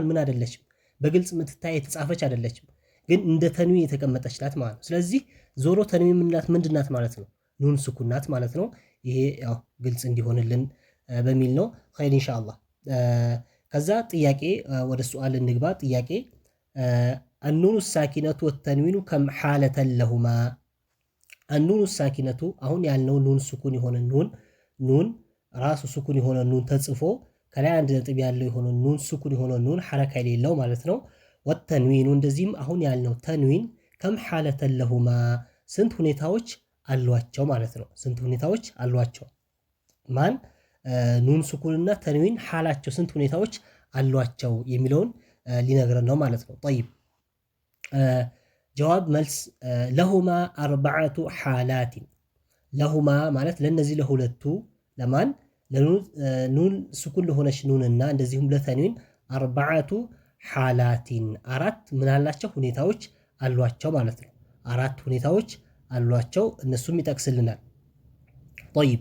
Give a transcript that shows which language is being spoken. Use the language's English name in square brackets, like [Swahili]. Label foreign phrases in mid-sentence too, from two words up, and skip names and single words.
[Amharic] ምን አይደለችም በግልጽ ምትታይ የተጻፈች አይደለችም ግን እንደ ተንዊን የተቀመጠችላት ማለት ነው ስለዚህ ዞሮ ተንዊን ምንላት ምንድናት ማለት ነው ኑን ስኩናት ማለት ነው ይሄ ያው ግልጽ እንዲሆንልን በሚል ነው [Arabic] خير إن شاء الله [Amharic] ከዛ ጥያቄ ወደ ሱአል እንግባ ጥያቄ [Arabic] النون الساكنة والتنوين كم حالة لهما النون الساكنة [Amharic] አሁን ያልነው ኑን ስኩን የሆነ ኑን ራሱ ስኩን የሆነ ኑን ተጽፎ ከላይ አንድ ነጥብ ያለው የሆነ ኑን ስኩን የሆነ ኑን ሐረካ የሌለው ማለት ነው والتنوين እንደዚህም አሁን ያልነው ተንዊን [Arabic] كم حالة لهما [Amharic] ስንት ሁኔታዎች አሏቸው ማለት ነው ስንት ሁኔታዎች አሏቸው ማን ኑን ስኩንና ተንዊን ሐላቸው ስንት ሁኔታዎች አሏቸው የሚለውን ሊነግረን ነው ማለት ነው طيب جواب መልስ [Arabic] لهما 4 حالات لهما [Amharic] ማለት ለነዚህ ለሁለቱ ለማን ለኑን ስኩን ለሆነች ኑንና እንደዚሁም ለተንዊን [Arabic] 4 حالات [Amharic] አራት ምን አላቸው ሁኔታዎች አሏቸው ማለት ነው አራት ሁኔታዎች አሏቸው እነሱም ይጠቅስልናል طيب